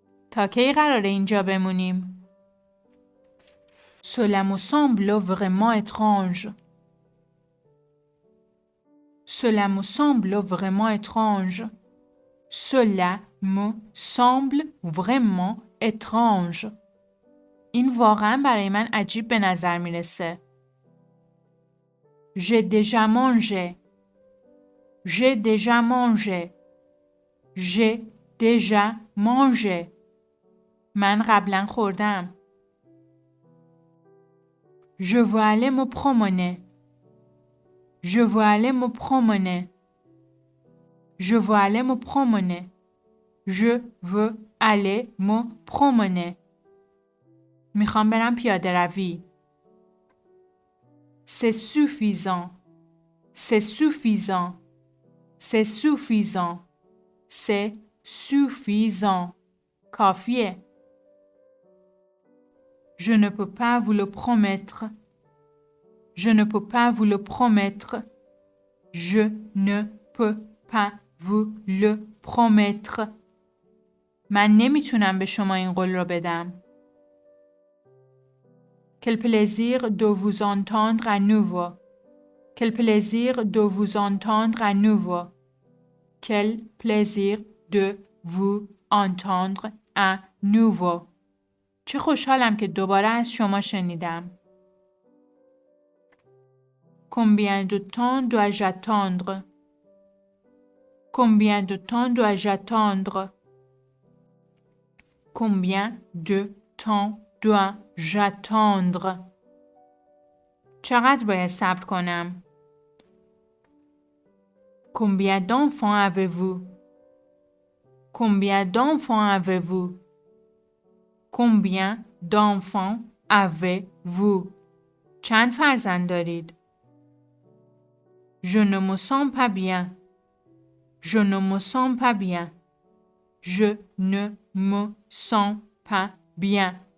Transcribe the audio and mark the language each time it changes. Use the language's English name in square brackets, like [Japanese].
[Persian] تا کی قراره اینجا بمونیم؟ [French] Cela me semble vraiment étrange. Cela me semble vraiment étrange. Cela me semble vraiment étrange. [Persian] این واقعا برای من عجیب به نظر میرسه. [French] J'ai déjà mangé. J'ai déjà mangé. J'ai déjà mangé. [Persian] من قبلا خوردم. [French] Je veux aller me promener. Je veux aller me promener. Je veux aller me promener. Je veux aller me promener. [Persian] میخوام برم پیاده روی. [French] C'est suffisant. C'est suffisant. C'est suffisant. C'est suffisant. [Persian] کافیه. [French] Je ne peux pas vous le promettre. Je ne peux pas vous le promettre. Je ne peux pas vous le promettre. [Persian] من نمیتونم به شما این قول رو بدم. [French] Quel plaisir de vous entendre à nouveau. Quel plaisir de vous entendre à nouveau. Quel plaisir de vous entendre à nouveau. [Persian] چه خوشحالم که دوباره از شما شنیدم. [French] Combien de temps dois-je attendre? Combien de temps dois-je attendre? Combien de temps dois-je attendre? [Persian] چقدر باید صبر کنم؟ [French] Combien d'enfants avez-vous? Combien d'enfants avez-vous? Combien d'enfants avez-vous? [Persian] چند فرزند دارید؟ [French] Je ne me sens pas bien. Je ne me sens pas bien. Je ne me sens pas bien.